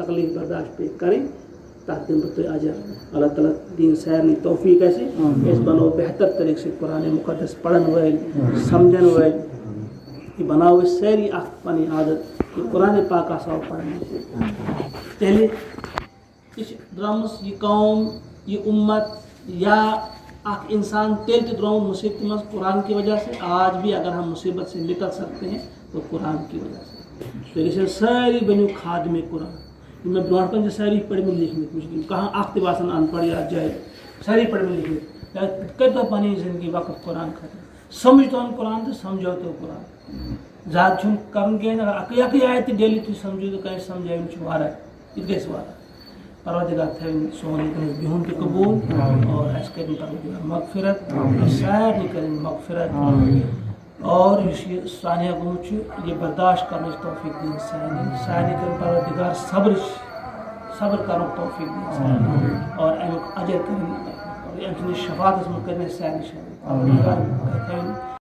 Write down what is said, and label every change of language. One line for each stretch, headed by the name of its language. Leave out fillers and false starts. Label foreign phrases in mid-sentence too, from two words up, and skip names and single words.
Kashmiri: تکلیٖف برداشت پیٚیہِ کَرٕنۍ تتھ دِمہٕ بہٕ تۄہہِ اجر اللہ تعالیٰ دِیِن سارنٕے توفیٖق اَسہِ أسۍ بنو بہتر طریٖقہٕ سۭتۍ قرآنِ مُقدس پرن وٲلۍ سمجھن وٲلۍ یہِ بناوو أسۍ سٲری اکھ پنٕنۍ عادت کہ قرآنِ پاک آسو پرنہِ تیٚلہِ یہِ چھِ درٛامٕژ یہِ قوم یہِ اُمت یا اکھ انسان تیٚلہِ تہِ درٛامُت مصیبتہِ منٛز
Urdu: قرآن کی وجہ سے آج بھی اگر ہم مصیبت سے نکل سکتے ہیں تو قرآن کی وجہ سے
Kashmiri: تُہۍ گٔژھِو سٲری بٔنِو خادمے قرآن یِم مےٚ برونٛٹھ کَنہِ چھِ سٲری پٔرمٕتۍ لیکھمٕتۍ وٕچھ کانٛہہ اکھ تہِ باسان ان پڑھ یتھ جایہِ سٲری پٔرمٕتۍ لیکھمٕتۍ کیٛازِ کٔرۍتو پنٕنۍ زندگی وقف قرآن خٲطرٕ سمجھتون قرآن تہٕ سمجھٲوتو قرآن زیادٕ چھُنہٕ کرُن کِہیٖنۍ اگر اکٕے اکٕے آیہِ تہِ ڈیلی تُہۍ سمجھِو تہٕ کٲنٛسہِ سمجھٲوِن چھُ واریاہ یہِ تہِ گژھِ واریاہ پروردگار تھٲوِن سون ییٚتٮ۪ن بِہُن تہِ قبوٗل اور اَسہِ کٔرِنۍ پروردگار مغفرت سارنٕے کٔرِنۍ مغفرت اور یُس یہِ سانحہ گوٚمُت چھُ یہِ برداشت کرنٕچ توفیٖق دِنۍ سارنٕے کٔرِنۍ پروردگار صبر کرنُک توفیٖق دِنۍ سارنٕے اور امیُک اجر کٔرِنۍ أمۍ سٕنٛدِس شفاعتس منٛز کٔرِنۍ اَسہِ سارنٕے شٲمِل پروردگار تھٲوِن